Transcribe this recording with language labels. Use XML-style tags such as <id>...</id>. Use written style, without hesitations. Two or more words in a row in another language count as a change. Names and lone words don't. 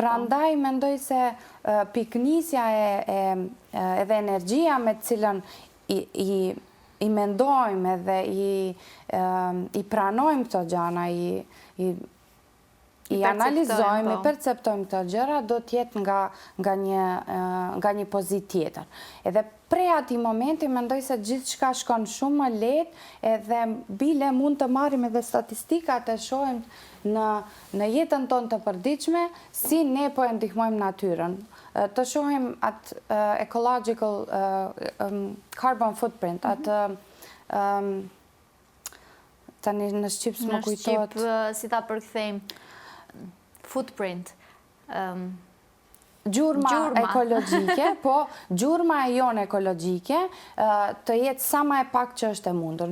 <sq>Prandaj mendoj se piknisja edhe energjia me të cilën i mendojmë edhe i pranojmë këto gjana, i analizojmë, i perceptojmë këto gjëra, do t'jetë nga një pozit tjetër. Edhe prej ati momenti, mendoj se gjithçka shkon shumë më lehtë, edhe bile mund të marrim edhe statistikat e shohim në jetën tonë të përditshme, si ne po e ndihmojmë natyrën. Të shohim atë</sq> <en>ecological carbon footprint,</en> <sq>atë tani në shqip s'më kujtohet. Në shqip, si ta përkthejmë, footprint. Gjurma ekologjike, po gjurma e jonë ekologjike të jetë sa më e pak që është e mundur.</sq>